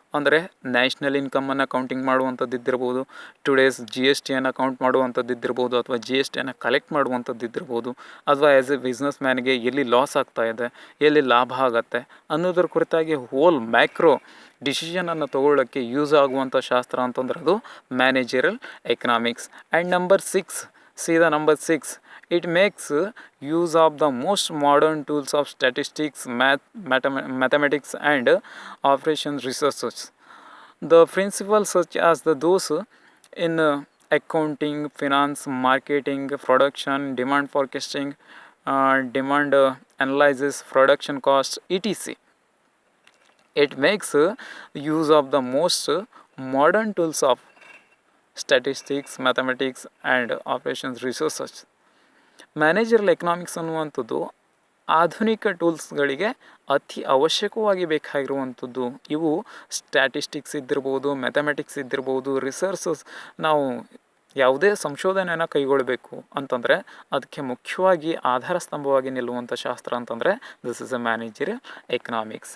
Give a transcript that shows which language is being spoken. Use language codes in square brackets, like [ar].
[kn] ಅಂದರೆ national ಇನ್ಕಮನ್ನು counting ಮಾಡುವಂಥದ್ದು ಇದ್ದಿರ್ಬೋದು, today's GSTಯನ್ನು count ಮಾಡುವಂಥದ್ದು ಇದ್ದಿರ್ಬೋದು, ಅಥವಾ GSTಯನ್ನು ಕಲೆಕ್ಟ್ ಮಾಡುವಂಥದ್ದು ಇದ್ದಿರ್ಬೋದು, ಅಥವಾ ಆ್ಯಸ್ ಎ ಬಿಸ್ನೆಸ್ ಮ್ಯಾನ್ಗೆ ಎಲ್ಲಿ ಲಾಸ್ ಆಗ್ತಾ ಇದೆ, ಎಲ್ಲಿ ಲಾಭ ಆಗತ್ತೆ ಅನ್ನೋದ್ರ ಕುರಿತಾಗಿ ಹೋಲ್ ಮ್ಯಾಕ್ರೋ ಡಿಸಿಷನನ್ನು ತೊಗೊಳ್ಳೋಕ್ಕೆ ಯೂಸ್ ಆಗುವಂಥ ಶಾಸ್ತ್ರ ಅಂತಂದ್ರೆ ಅದು managerial economics. [en] And number 6, it makes use of the most modern tools of statistics, mathematics and operations researches. The principles such as those in accounting, finance, marketing, production, demand forecasting, demand analysis, production cost, etc. It makes use of the most modern tools of statistics, mathematics and operations research. [kn] Managerial economics ಅನ್ನುವಂಥದ್ದು ಆಧುನಿಕ ಟೂಲ್ಸ್ಗಳಿಗೆ ಅತಿ ಅವಶ್ಯಕವಾಗಿ ಬೇಕಾಗಿರುವಂಥದ್ದು. ಇವು statistics ಇದ್ದಿರ್ಬೋದು, mathematics ಇದ್ದಿರ್ಬೋದು, researches. ನಾವು ಯಾವುದೇ ಸಂಶೋಧನೆಯನ್ನು ಕೈಗೊಳ್ಳಬೇಕು ಅಂತಂದರೆ ಅದಕ್ಕೆ ಮುಖ್ಯವಾಗಿ ಆಧಾರ ಸ್ತಂಭವಾಗಿ ನಿಲ್ಲುವಂಥ ಶಾಸ್ತ್ರ ಅಂತಂದರೆ [en] This is a managerial economics.